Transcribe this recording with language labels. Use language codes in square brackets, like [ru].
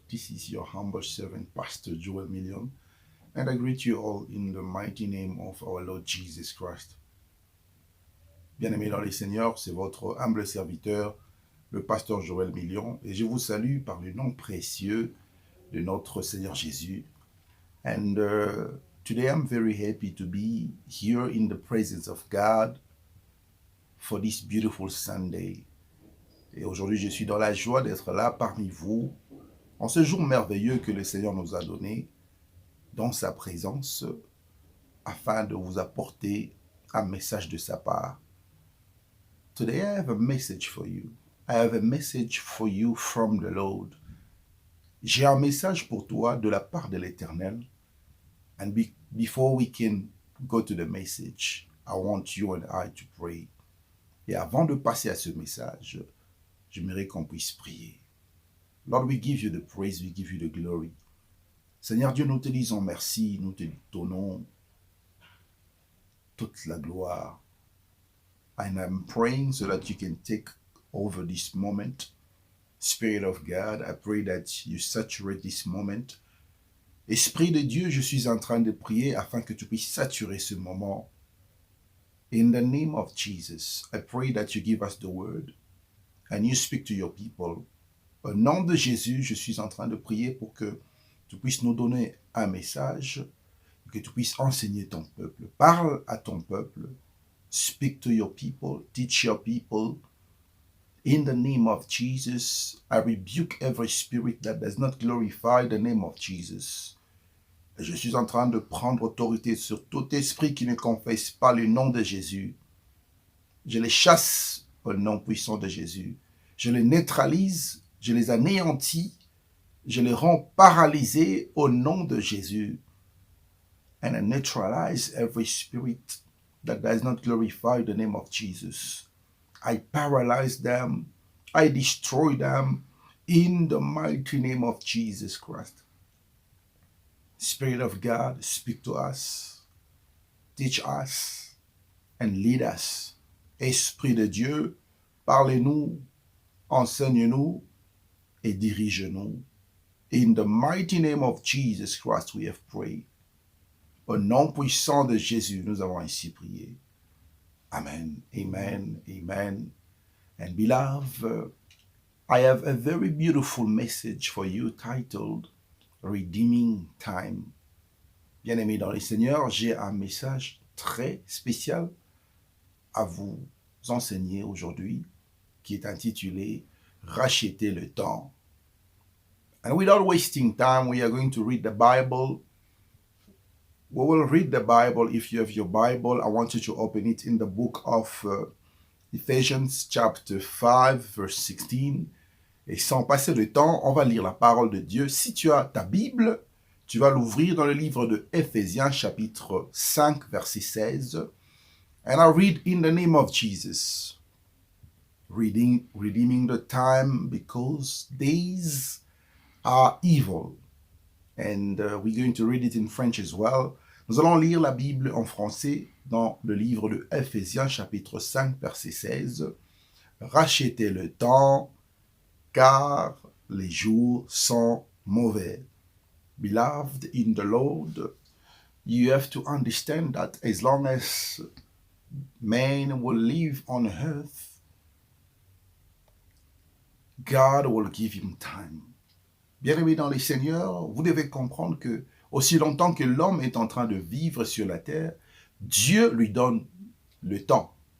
[en] This is your humble servant, Pastor Joel Million, and I greet you all in the mighty name of our Lord Jesus Christ. [fr] Bien-aimés dans les Seigneurs, c'est votre humble serviteur, le Pasteur Joel Million, et je vous salue par le nom précieux de notre Seigneur Jésus. [en] And today I'm very happy to be here in the presence of God for this beautiful Sunday. [fr] Et aujourd'hui, je suis dans la joie d'être là parmi vous, en ce jour merveilleux que le Seigneur nous a donné, dans sa présence, afin de vous apporter un message de sa part. [en] Today I have a message for you. I have a message for you from the Lord. [fr] J'ai un message pour toi de la part de l'Éternel. [en] And before we can go to the message, I want you and I to pray. [fr] Et avant de passer à ce message, j'aimerais qu'on puisse prier. [en] Lord, we give you the praise, we give you the glory. [fr] Seigneur Dieu, nous te disons merci, nous te donnons toute la gloire. [en] And I'm praying so that you can take over this moment. Spirit of God, I pray that you saturate this moment. [fr] Esprit de Dieu, je suis en train de prier afin que tu puisses saturer ce moment. [en] In the name of Jesus, I pray that you give us the word and you speak to your people. [fr] Au nom de Jésus, je suis en train de prier pour que tu puisses nous donner un message, que tu puisses enseigner ton peuple. Parle à ton peuple. [en] Speak to your people. Teach your people. In the name of Jesus, I rebuke every spirit that does not glorify the name of Jesus. [fr] Je suis en train de prendre autorité sur tout esprit qui ne confesse pas le nom de Jésus. Je les chasse au nom puissant de Jésus. Je les neutralise, je les anéantis, je les rends paralysés au nom de Jésus. [en] And I neutralize every spirit that does not glorify the name of Jesus. I paralyze them, I destroy them in the mighty name of Jesus Christ. Spirit of God, speak to us, teach us, and lead us. [fr] Esprit de Dieu, parlez-nous, enseigne-nous et dirige-nous. [en] In the mighty name of Jesus Christ, we have prayed. [fr] Au nom puissant de Jésus, nous avons ainsi prié. [en] Amen, amen, amen. And beloved, I have a very beautiful message for you titled Redeeming Time. [fr] Bien-aimés dans le Seigneur, j'ai un message très spécial à vous enseigner aujourd'hui qui est intitulé Racheter le temps. [en] And without wasting time, we are going to read the Bible. We will read the Bible. If you have your Bible, I want you to open it in the book of Ephesians chapter 5, verse 16. [fr] Et sans passer de temps, on va lire la parole de Dieu. Si tu as ta Bible, tu vas l'ouvrir dans le livre de Éphésiens chapitre 5, verset 16. [en] And I read in the name of Jesus. Redeeming the time because days are evil. And we're going to read it in French as well. [fr] Nous allons lire la Bible en français dans le livre de Éphésiens chapitre 5, verset 16. Rachetez le temps, car les jours sont mauvais. [en] Beloved in the Lord, you have to understand that as long as man will live on earth, God will give him time. [fr] Bien-aimés dans les Seigneurs, vous devez comprendre que aussi longtemps que l'homme est en train de vivre sur la terre, Dieu lui donne le temps.